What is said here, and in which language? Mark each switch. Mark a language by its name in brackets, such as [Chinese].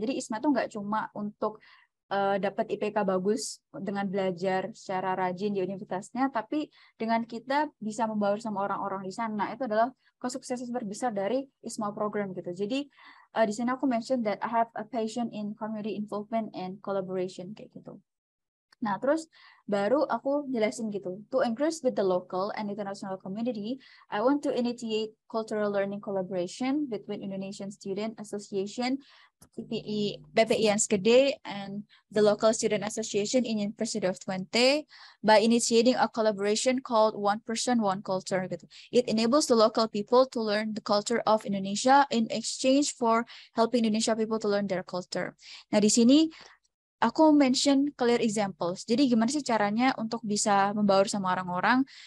[Indonesian] Jadi ISMA itu nggak cuma untuk dapat IPK bagus dengan belajar secara rajin di universitasnya, tapi dengan kita bisa membaur sama orang-orang di sana, itu adalah kesuksesan terbesar dari ISMA program gitu. Jadi di sini aku mention [English] that I have a passion in community involvement and collaboration [Indonesian] kayak gitu. Nah, terus baru aku jelasin gitu. [English] To increase with the local and international community, I want to initiate cultural learning collaboration between Indonesian Student Association, BPI Enschede, and the local student association in University of Twente by initiating a collaboration called One Person, One Culture. Gitu. It enables the local people to learn the culture of Indonesia in exchange for helping Indonesia people to learn their culture. [Indonesian] Nah, di sini aku mention [English] clear examples. [Indonesian] Jadi gimana sih caranya untuk bisa membaur sama orang-orang?